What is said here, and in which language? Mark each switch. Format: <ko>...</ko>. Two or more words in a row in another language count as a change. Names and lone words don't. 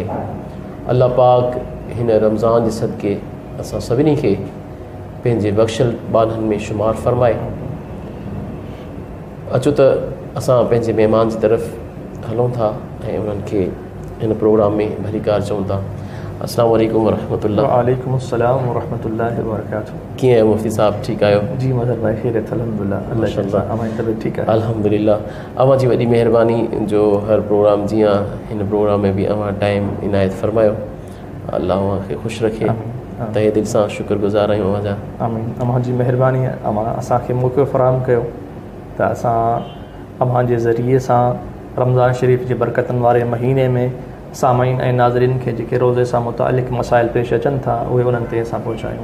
<sd>अल्लाह पाक हिन रमज़ान जे सदक़े असां सभिनी खे पंहिंजे बख़्शल बाननि में शुमार फ़रमाए। अचो त असां पंहिंजे महिमान जी तरफ़ हलूं था ऐं उन्हनि खे हिन प्रोग्राम में भलीकार चऊं था।</sd> <ar>السلام عليكم ورحمة الله. وعليكم السلام ورحمة الله وبركاته.</ar> <sd>कीअं आहियो मुफ्ती साहब, ठीकु आहियो? जी मज़र भाई खैरियत अल्हम्दुलिल्लाह। माशाअल्लाह</sd> <ur>ہماری طبیعت ٹھیک ہے</ur> <sd>अल्हम्दुलिल्लाह। अवां जी वॾी महिरबानी जो हर प्रोग्राम जीअं हिन प्रोग्राम में बि अवां टाइम इनायत फ़रमायो। अल्लाह अवां खे ख़ुशि रखे। तहे दिलि सां शुक्रगुज़ार आहियूं अवां जा। आमीन। अवां जी महिरबानी अवां असांखे मौक़ो फ़राहम कयो त असां अवां जे ज़रिए सां रमज़ान शरीफ़ जे बरकतनि वारे महीने में सामाईन ऐं नाज़रीन खे जेके रोज़े सां मुतालिक़ मसाइल पेश अचनि था उहे उन्हनि ते असां पहुचायूं।</sd>